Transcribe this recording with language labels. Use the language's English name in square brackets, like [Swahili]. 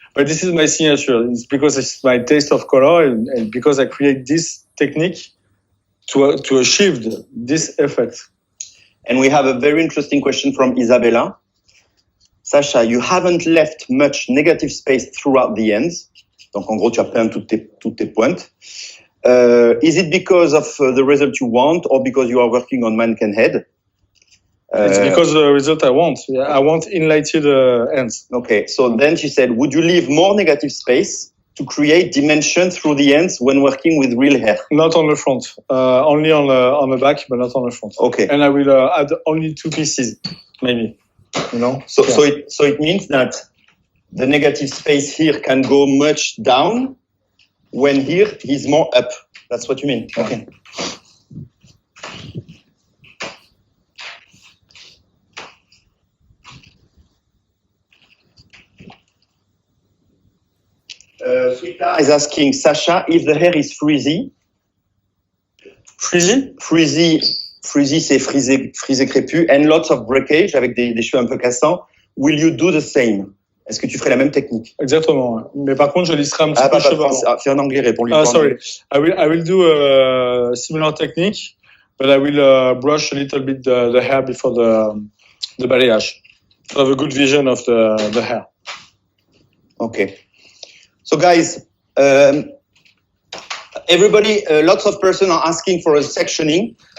[English] But this is my signature. It's because it's my taste of color and because I create this technique to achieve this effect. And we have a very interesting question from Isabella. Sacha, you haven't left much negative space throughout the ends. [French] Donc en gros, tu as peint toutes tes pointes. [English] Is it because of the result you want or because you are working on mannequin head? It's because the result I want. Yeah, I want enlightened ends. Okay, so then she said, would you leave more negative space to create dimension through the ends when working with real hair? Not on the front, only on the back, but not on the front. Okay. And I will add only 2 pieces, maybe. you know. So it means that the negative space here can go much down, when here is more up. That's what you mean. Okay. Sweeta is asking Sacha if the hair is frizzy. Frizzy? [French] Frizzy, c'est frisé crépus, [English] and lots of breakage [French] avec des cheveux un peu cassants. [English] Will you do the same? [French] Est-ce que tu ferais la même technique? Exactement. Mais par contre, je lisserai un petit peu cheveux. C'est en anglais, réponds-lui. [English] Sorry. I will do a similar technique, but I will brush a little bit the hair before the balayage to have a good vision of the hair. Okay. So guys, everybody, lots of persons are asking for a sectioning.